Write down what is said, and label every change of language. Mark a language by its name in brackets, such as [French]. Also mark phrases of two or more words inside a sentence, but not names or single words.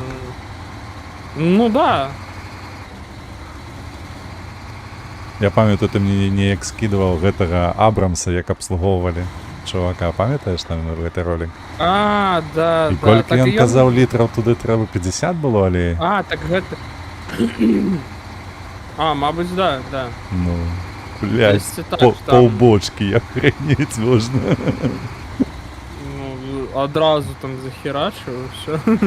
[Belarusian] Ну да. Я памятаю, ты мне неяк скидывал гэтага Абрамса, як абслугоўвалі чувака. Памятаеш там гэты ролик? Да. І Так колькі ён і казаў літраў туды трэба 50 было алеі? так гэта. [Ukrainian] Мабуть, да. [Russian] Ну, блядь, [Ukrainian] Десь так, там. [Russian] полбочки, охренеть можна. [Ukrainian] Ну, одразу там захерачив, все.